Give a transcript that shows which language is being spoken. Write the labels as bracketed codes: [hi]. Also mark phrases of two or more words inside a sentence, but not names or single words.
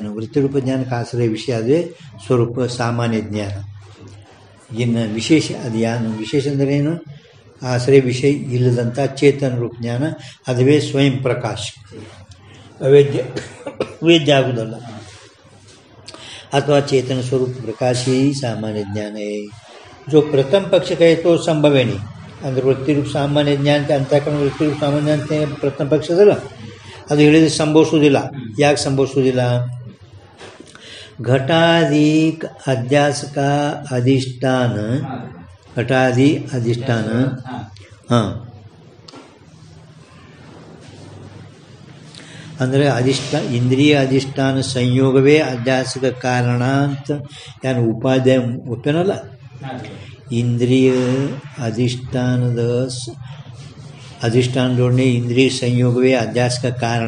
[kn] ವೃತ್ತಿರೂಪ ಜ್ಞಾನಕ್ಕೆ ಆಶ್ರಯ ವಿಷಯ ಅದೇ ಸ್ವರೂಪ ಸಾಮಾನ್ಯ ಜ್ಞಾನ. ಇನ್ನು ವಿಶೇಷ ಅದು ಏನು ವಿಶೇಷ ಅಂದ್ರೆ ಏನು? ಆಶ್ರಯ ವಿಷಯ ಇಲ್ಲದಂಥ ಚೇತನ ರೂಪ ಜ್ಞಾನ, ಅದುವೇ ಸ್ವಯಂ ಪ್ರಕಾಶ. ಅವೇದ್ಯ ವೇದ್ಯ ಆಗುವುದಲ್ಲ. [hi] ಅಥವಾ चेतन स्वरूप प्रकाशी सामान्य ज्ञान है जो प्रथम पक्ष कहे तो संभव है नहीं. [kn] ಅಂದರೆ ವೃತ್ತಿರೂಪ ಸಾಮಾನ್ಯ ಜ್ಞಾನಕ್ಕೆ ಅಂತಃಕರಣ ವೃತ್ತಿರೂಪ ಸಾಮಾನ್ಯ ಜ್ಞಾನಕ್ಕೆ ಪ್ರಥಮ ಪಕ್ಷ ಅದಲ್ಲ, ಅದು ಹೇಳಿದ್ರೆ ಸಂಭವಿಸುವುದಿಲ್ಲ. ಯಾಕೆ ಸಂಭವಿಸುವುದಿಲ್ಲ? [hi] घटाधिक अध्यास का अधिष्ठान, घटादि अधिष्ठान, हाँ [kn] ಅಂದರೆ ಇಂದ್ರಿಯ ಅಧಿಷ್ಠಾನ ಸಂಯೋಗವೇ ಅಧ್ಯಾಸಕ ಕಾರಣ ಅಂತ ಯಾನು ಉಪಾಧ್ಯಾಯ ಒಪ್ಪೇನಲ್ಲ. ಇಂದ್ರಿಯ ಅಧಿಷ್ಠಾನದೊಡನೆ ಇಂದ್ರಿಯ ಸಂಯೋಗವೇ ಅಧ್ಯಾಸಕ ಕಾರಣ.